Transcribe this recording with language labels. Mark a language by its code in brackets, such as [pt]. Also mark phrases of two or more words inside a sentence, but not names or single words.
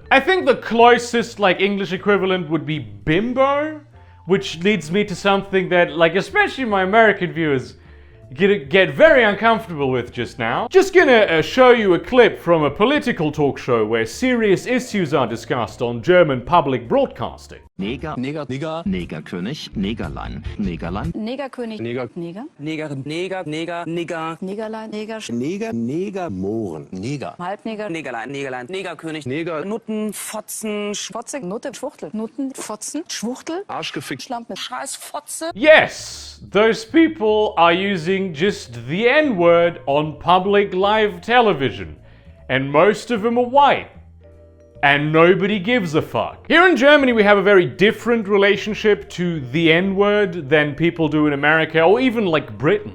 [en] I think the closest, like, English equivalent would be bimbo, which leads me to something that, like, especially my American viewers get very uncomfortable with just now. Just gonna show you a clip from a political talk show where serious issues are discussed on German public broadcasting. [de] Neger, Neger, Neger, Negerkönig, Negerlein, Negerland, Negerkönig, Neger, Neger, Neger, Neger, Neger, Neger, Negerlein, Neger, Neger, Negermohren, Neger, Halbneger, Negerlein, Negerlein, Negerkönig, Neger, Nutten, Fotzen, Fotze, Nutte, Schwuchtel, Nutten, Fotzen, Schwuchtel, Arschgefickt, Schlampe, Scheiß, Fotze. [en] Yes, those people are using just the N-word on public live television, and most of them are white. And nobody gives a fuck. Here in Germany, we have a very different relationship to the N-word than people do in America, or even like Britain.